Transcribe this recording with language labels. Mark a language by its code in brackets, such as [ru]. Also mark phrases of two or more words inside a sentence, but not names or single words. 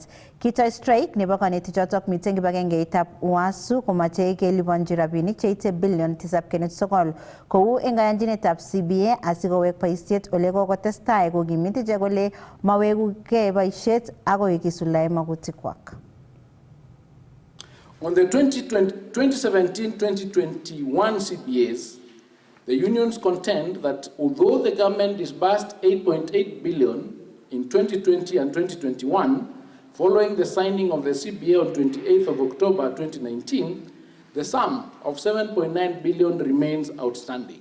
[kln] Kitoi strike nebo kanetik chotok miten kibagengeitab UASU komache keliponji rabinik cheite bilion 7.9 kou eng kayanchinetab CBA asikowek boisiet ole kokotestai kokimit ichek kole mawekugei boisiet agoi kisuldae magutikwak. [en] On the 2017-2021 CBAs, the unions contend that although the government disbursed 8.8 billion in 2020 and 2021, following the signing of the CBA on 28th of October 2019, the sum of 7.9 billion remains outstanding.